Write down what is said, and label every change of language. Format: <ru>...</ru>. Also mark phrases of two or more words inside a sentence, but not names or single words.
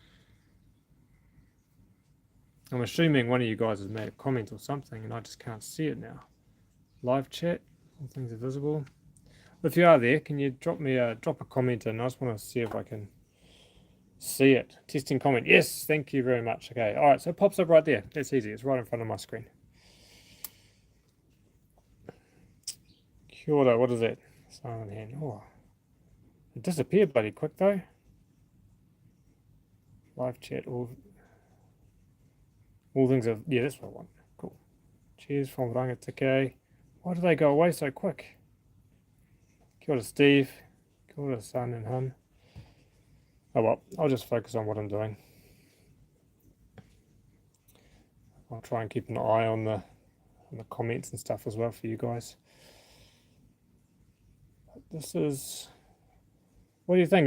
<en>I'm assuming one of you guys has made a comment or something and I just can't see it now. Live chat, all things are visible. If you are there, can you drop a comment in? I just want to see if I can see it. Testing comment. Yes, thank you very much. Okay, all right, so it pops up right there. That's easy. It's right in front of my screen.</en> <mi>Kia ora,</mi> <en>what is that? Silent hand. Oh, it disappeared bloody quick though. Live chat. All things are. Yeah, that's what I want. Cool. Cheers from Rangatike. Why do they go away so quick?</en> <mi>Kia ora, Steve. Kia ora,</mi> <en>Sun and Hun. Oh well, I'll just focus on what I'm doing. I'll try and keep an eye on the comments and stuff as well for you guys. But this is... What do you think?</en>